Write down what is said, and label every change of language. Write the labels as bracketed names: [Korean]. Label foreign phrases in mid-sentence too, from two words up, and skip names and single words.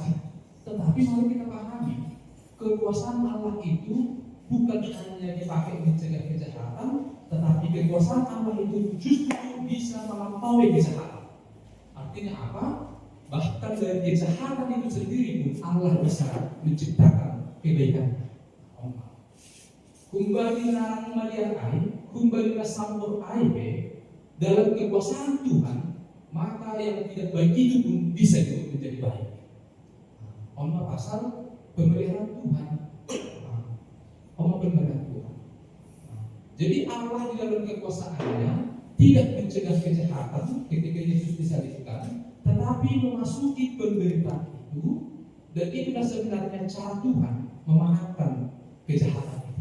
[Indonesian] Tetapi mari kita pahami, kekuasaan Allah itu bukan hanya dipakai mencegah kejahatan, tetapi kekuasaan Allah itu justru bisa melampaui kejahatan. Artinya apa? Bahkan dari kejahatan itu sendiri pun Allah bisa menciptakan kebaikan. Kumbali narang malian ai, kumbali sambur ai dalam kekuasaan Tuhan, maka yang tidak baik itu pun bisa menjadi baik. Pasal pemeliharaan Tuhan. Pemeliharaan Tuhan. Jadi Allah di dalam kekuasaannya tidak mencegah kejahatan ketika Yesus disalibkan, tetapi memasuki penderitaan itu, dan itulah sebenarnya cara Tuhan memenangkan kejahatan itu.